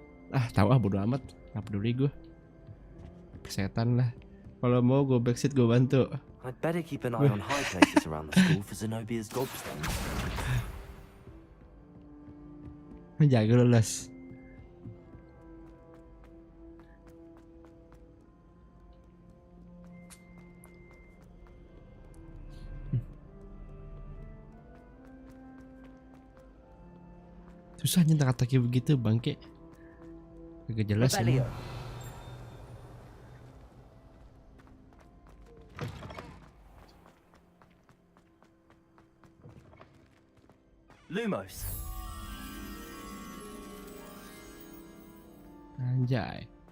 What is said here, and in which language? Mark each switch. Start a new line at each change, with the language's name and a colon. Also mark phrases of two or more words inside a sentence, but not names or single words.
Indonesian: Tahu bodo amat, nggak peduli gue. Persetan lah. Kalau mau gue backseat gue bantu.
English: I'd better keep an eye on high places around the school for Zenobia's gobstones.
Indonesian: Jaga lo, Les. Susah nyentak kayak begitu, bangke. Agak jelas ya. Lumos. Anjay.